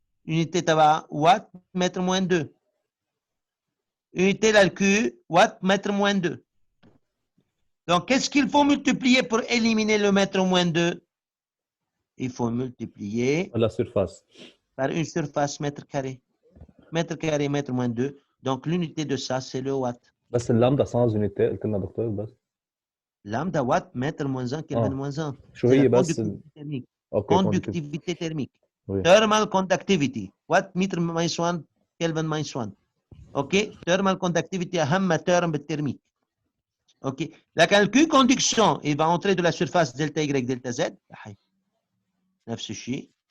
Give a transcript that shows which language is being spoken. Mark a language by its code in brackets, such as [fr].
[fr] Unité de watt, mètre moins 2. Unité de Q, watt, mètre moins 2. Donc, qu'est-ce qu'il faut multiplier pour éliminer le mètre moins 2? Il faut multiplier la surface par une surface mètre carré. Mètre carré, mètre moins 2. Donc, l'unité de ça, c'est le watt. [ar] بس اللامدا [fr] sans unité [ar] قلت لنا دكتور بس [fr] Lambda watt, mètre moins 1, Kelvin moins 1. [ar] شو [fr] C'est [ar] هي [fr] la [ar] بس [fr] conductivité thermique. [ar] اوكي [fr] Conductivité thermique. Oui. [en] Thermal conductivity. Watt meter minus 1, Kelvin minus 1. OK? Thermal conductivity [ar] أهم terme بالترميك. [fr] OK. La calcul conduction, il va entrer de la surface delta Y, delta Z. [ar] نفس الشيء.